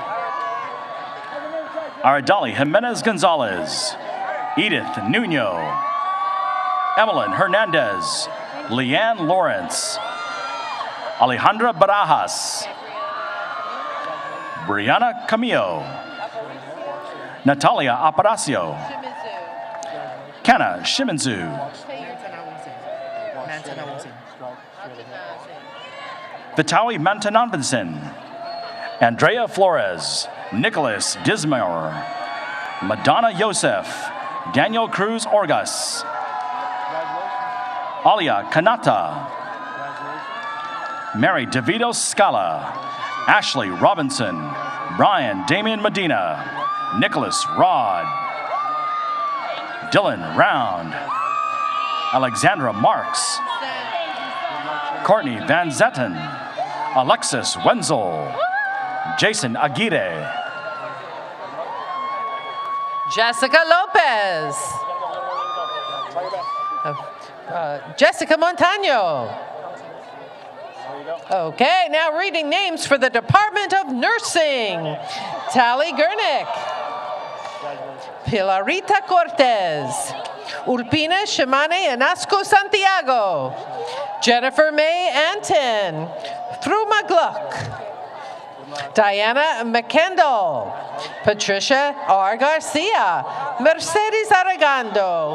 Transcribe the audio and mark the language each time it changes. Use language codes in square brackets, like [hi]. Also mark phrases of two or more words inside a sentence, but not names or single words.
[en] Aradali Jimenez Gonzalez, Edith Nuno, Emelyn Hernandez, Leanne Lawrence, Alejandra Barajas, Brianna Camillo, Natalia Aparacio, Kana Shiminzu, Vitaly Mantananvinson, Andrea Flores, Nicholas Dismore, Madonna Yosef, Daniel Cruz Orgas, Alia Kanata, Mary DeVito Scala, Ashley Robinson, Brian Damian Medina, Nicholas Rod, Dylan Round, Alexandra Marks, Courtney Van Zetten, Alexis Wenzel, Jason Aguirre, Jessica Lopez. Jessica Montano. Okay, now reading names for the Department of Nursing. Tally Gurnick. Pilarita Cortez. Urpina Shimane Anasco Santiago. Jennifer May Anton. Fruma Gluck. Diana McKendall. Patricia R. Garcia. Mercedes Aragando.